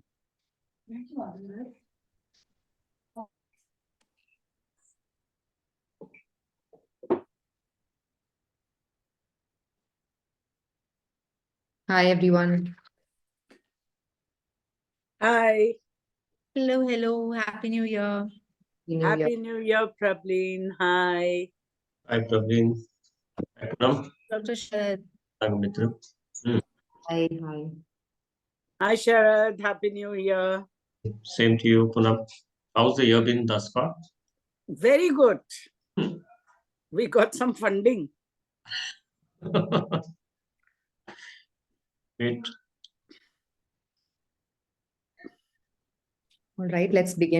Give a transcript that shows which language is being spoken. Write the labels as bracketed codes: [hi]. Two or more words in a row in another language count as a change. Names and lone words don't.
[en] Hi, everyone. Hi. Hello, hello. Happy New Year. Happy New Year, Prableen. Hi. Hi, Praveen. Hi, Punam. Dr. Sharad. Hi, Mitra. Hi, hi. Hi, Sharad. Happy New Year. Same to you, Punam. How's the year been thus far? Very good. We got some funding. Great. All right, let's begin.